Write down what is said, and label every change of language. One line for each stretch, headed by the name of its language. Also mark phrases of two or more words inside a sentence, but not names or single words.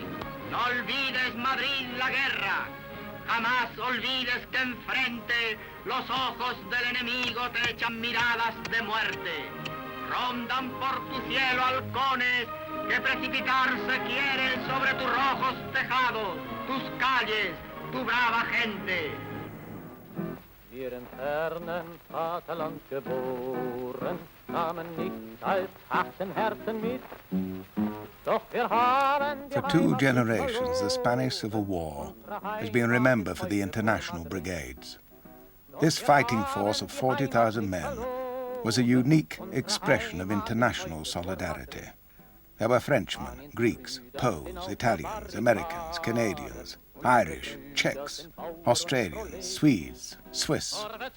Spanish: No olvides, Madrid, la guerra. Jamás olvides que enfrente los ojos del enemigo te echan miradas de muerte. Rondan por tu cielo halcones que precipitarse quieren sobre tus rojos tejados, tus calles, tu brava gente.
German: Wir in fernen Vaterland geboren, nahmen nicht als harten Herzen mit.
English: For 2 generations, the Spanish Civil War has been remembered for the international brigades. This fighting force of 40,000 men was a unique expression of international solidarity. There were Frenchmen, Greeks, Poles, Italians, Americans, Canadians, Irish, Czechs, Australians, Swedes, Swiss.